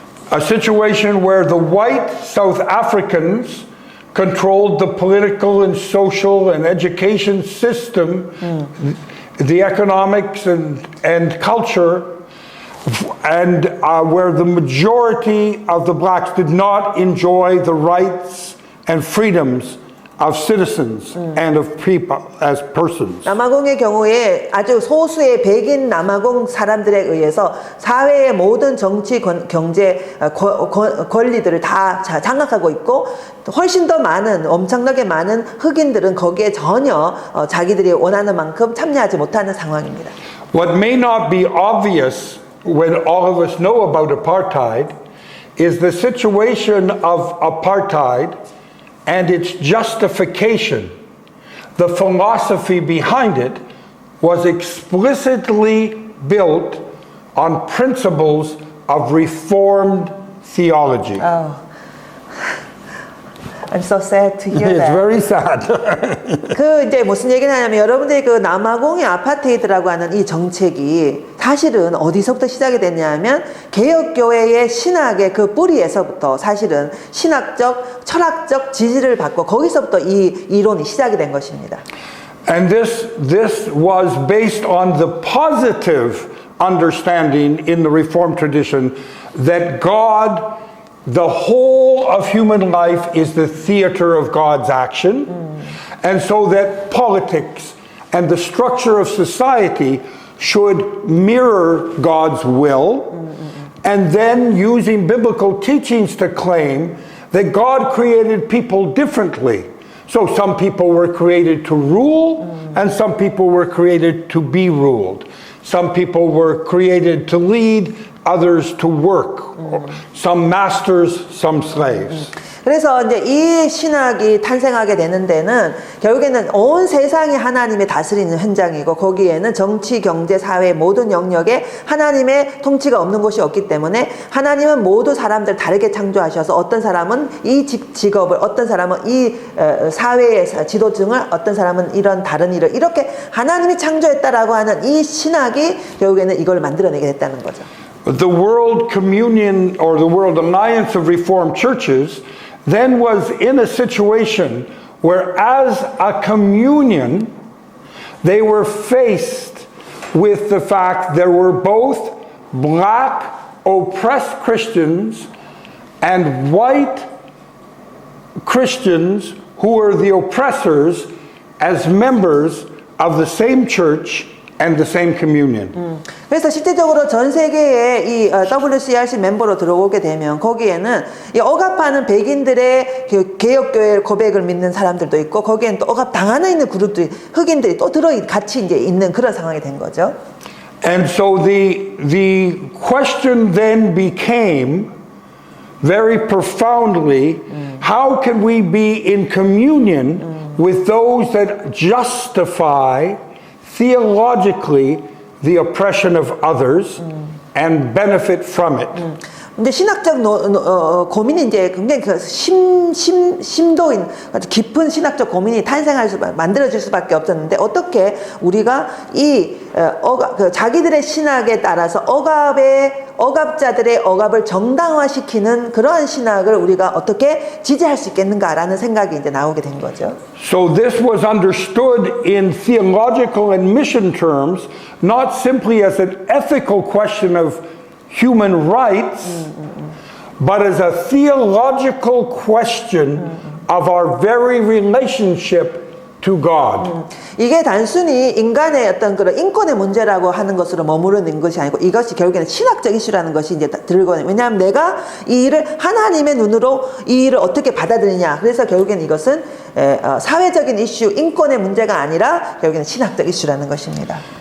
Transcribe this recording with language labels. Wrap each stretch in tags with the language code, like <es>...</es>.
<en>A situation where the white South Africans controlled the political and social and education system, the economics and culture, and where the majority of the blacks did not enjoy the rights and freedoms of citizens and of people as persons.</en> <ko>남아공의 경우에 아주 소수의 백인 남아공 사람들에 의해서 사회의 모든 정치, 경제 권리들을 다 장악하고 있고 훨씬 더 많은 엄청나게 많은 흑인들은 거기에 전혀 자기들이 원하는 만큼 참여하지 못하는 상황입니다.</ko> <en>What may not be obvious when all of us know about apartheid is the situation of apartheid and its justification. The philosophy behind it was explicitly built on principles of Reformed theology. Oh. I'm so sad to hear It's that. very sad.</en> <ko>그 이제 무슨 얘기를 하냐면 여러분들이 그 남아공의 아파테이드라고 하는 이 정책이 사실은 어디서부터 시작이 됐냐면 개혁교회의 신학의 그 뿌리에서부터 사실은 신학적, 철학적 지지를 받고 거기서부터 이 이론이 시작이 된 것입니다.</ko> <en>And this was based on the positive understanding in the Reformed tradition that God, the whole of human life is the theater of God's action. And so that politics and the structure of society should mirror God's will. And then using biblical teachings to claim that God created people differently. So some people were created to rule, and some people were created to be ruled. Some people were created to lead, others to work. Some masters, some slaves.</en> <ko>그래서 이제 이 신학이 탄생하게 되는 데는 결국에는 온 세상이 하나님이 다스리는 현장이고 거기에는 정치, 경제, 사회 모든 영역에 하나님의 통치가 없는 곳이 없기 때문에 하나님은 모두 사람들 다르게 창조하셔서 어떤 사람은 이 직업을, 어떤 사람은 이 사회의 지도층을, 어떤 사람은 이런 다른 일을 이렇게 하나님이 창조했다라고 하는 이 신학이 결국에는 이걸 만들어내게 됐다는 거죠.</ko> <en>The World Communion or the World Alliance of Reformed Churches then was in a situation where as a communion they were faced with the fact there were both black oppressed Christians and white Christians who were the oppressors as members of the same church and the same communion.</en> <ko>그래서 실제적으로 전 세계의 이 WCRC 멤버로 들어오게 되면 거기에는 이 억압하는 백인들의 개혁교회 고백을 믿는 사람들도 있고 거기에는 또 억압 당하는 있는 그룹들이 흑인들이 또 같이 이제 있는 그런 상황이 된 거죠.</ko> <en>And so the question then became very profoundly, how can we be in communion with those that justify theologically the oppression of others and benefit from it?</en> <ko>근데 신학적 고민이 이제 굉장히 그 심도인 아주 깊은 신학적 고민이 만들어질 수밖에 없었는데 어떻게 우리가 이 자기들의 신학에 따라서 억압자들의 억압을 정당화시키는 그러한 신학을 우리가 어떻게 지지할 수 있겠는가라는 생각이 이제 나오게 된 거죠.</ko> <en>So this was understood in theological and mission terms, not simply as an ethical question of human rights, but as a theological question of our very relationship to God.</en> <ko>이게 단순히 인간의 어떤 그런 인권의 문제라고 하는 것으로 머무르는 것이 아니고 이것이 결국에는 신학적 이슈라는 것이 이제 들거든요. 왜냐하면 내가 이 일을 하나님의 눈으로 이 일을 어떻게 받아들이냐. 그래서 결국에는 이것은 사회적인 이슈, 인권의 문제가 아니라 결국에는 신학적 이슈라는 것입니다.</ko>